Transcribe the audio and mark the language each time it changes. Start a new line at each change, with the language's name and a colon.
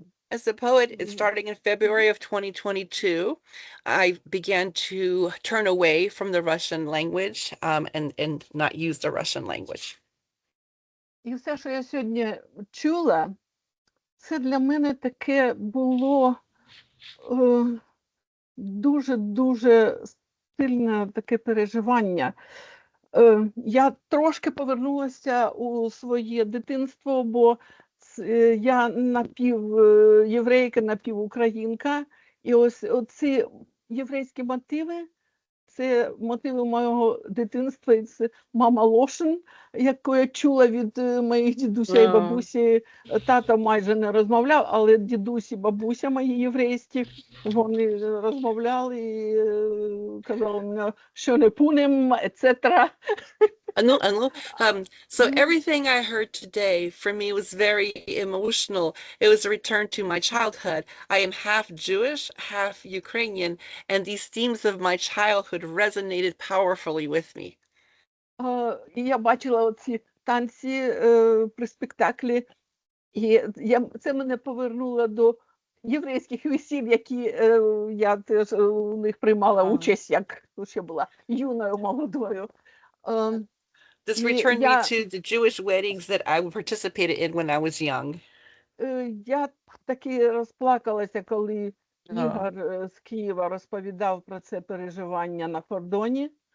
English: As a poet, starting in February of 2022, I began to turn away from the Russian language and not use the Russian language.
Ukrainian: І все, що я сьогодні чула, це для мене таке було дуже-дуже сильне таке переживання. Я трошки повернулася у своє дитинство, бо я напівєврейка, напівукраїнка. І ось ці єврейські мотиви, це мотиви моєго дитинства, і це мама Лошин, яку я чула від моїх дідуся і бабусі. Тато майже не розмовляв, але дідусь і бабуся мої єврейські, вони розмовляли і казали мені, що не пунем, EtCetera.
English: So everything I heard today for me was very emotional. It was a return to my childhood. I am half Jewish, half Ukrainian, and these themes of my childhood resonated powerfully with me.
Ukrainian: І я бачила оці танці при спектаклі, і це мене повернуло до єврейських весіль, які я теж у них приймала участь, як ще була юною, молодою.
English: This returned me to the Jewish weddings that I participated in when I was young.
Ukrainian: Я таки розплакалася, коли Ігор з Києва розповідав про це переживання на кордоні.